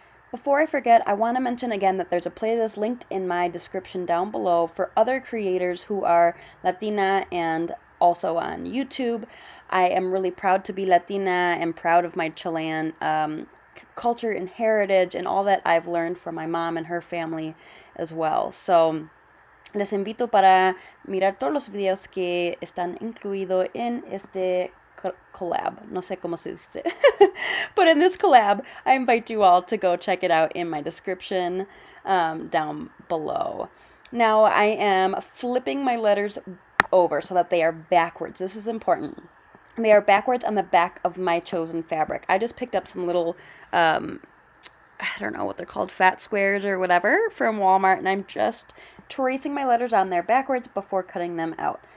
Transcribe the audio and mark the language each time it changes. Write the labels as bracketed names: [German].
[English] Before I forget, I want to mention again that there's a playlist linked in my description down below for other creators who are Latina and also on YouTube. I am really proud to be Latina and proud of my Chilean culture and heritage and all that I've learned from my mom and her family as well. [Spanish] So les invito para mirar todos los videos que están incluidos en este collab. No sé cómo se dice. [English] But in this collab, I invite you all to go check it out in my description down below. Now I am flipping my letters over so that they are backwards. This is important. They are backwards on the back of my chosen fabric. I just picked up some little, I don't know what they're called, fat squares or whatever from Walmart, and I'm just tracing my letters on there backwards before cutting them out.